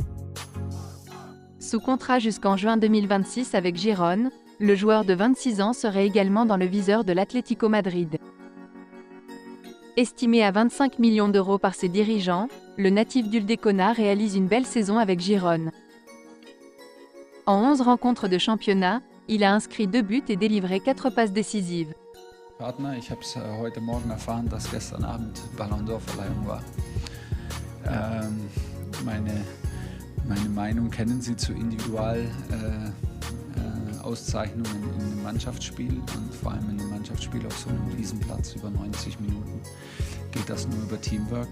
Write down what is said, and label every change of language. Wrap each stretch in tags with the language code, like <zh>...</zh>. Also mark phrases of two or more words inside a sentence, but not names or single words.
<fr>Sous contrat jusqu'en juin 2026 avec Girone, le joueur de 26 ans serait également dans le viseur de l'Atlético Madrid. Estimé à 25 millions d'euros par ses dirigeants, le natif d'Uldecona réalise une belle saison avec Girone. En 11 rencontres de championnat, il a inscrit 2 buts et délivré 4 passes décisives.</fr> <de>Partner, ich habe es heute Morgen erfahren, dass gestern Abend Ballon d'Or-Verleihung war. Meine Meinung kennen Sie zu Auszeichnungen in einem Mannschaftsspiel und vor allem in einem Mannschaftsspiel auf so einem Riesenplatz über 90 Minuten geht das nur über Teamwork.</de>